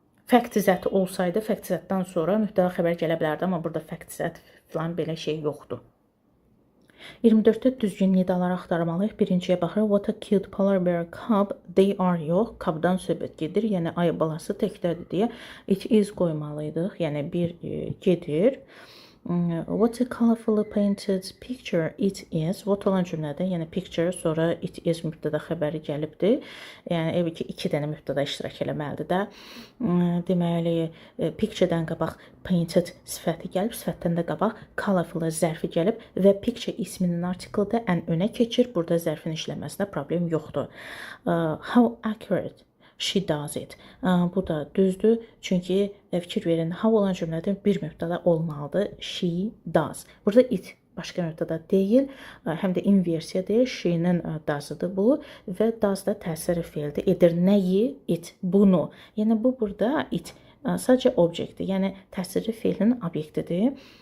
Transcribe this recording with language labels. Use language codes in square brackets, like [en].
[az] Fact zəti olsaydı, fact zətdən sonra mübtəda xəbər gələ bilərdi, amma burada fact zət falan belə şey yoxdur. 24-də düzgün nidaları axtarmalıyıq. Birinciyə baxırıq. [en] What a cute polar bear cub. They are [az] yox. Cubdan söhbət gedir. Yəni ayı balası təkdədir deyə it is qoymalıydıq. Yəni bir gedir. [en] What a colorfully painted picture it is. [az] What olan cümlədə, yəni picture, sonra it is mübtəda xəbəri gəlibdir. Yəni evi ki, 2 dənə mübtəda iştirak eləməlidir də. Deməli, picture-dən qabaq painted sifəti gəlib, sifətdən də qabaq colorful zərfi gəlib və picture isminin artiklı da ən önə keçir. Burada zərfin işləməsində problem yoxdur. [en] How accurate she does it. [az] Bu da düzdür. Çünki fikir verin, how olan cümlədə bir mübtəda olmalıdır. [en] She does. [az] Burada it başqa mübtəda deyil, həm də inversiya deyil. She-nin does-ıdır bu və does da təsiri feildir. Edir nəyi? It. Bunu. Yəni bu burada it sadəcə obyektdir. Yəni təsiri feilin obyektidir.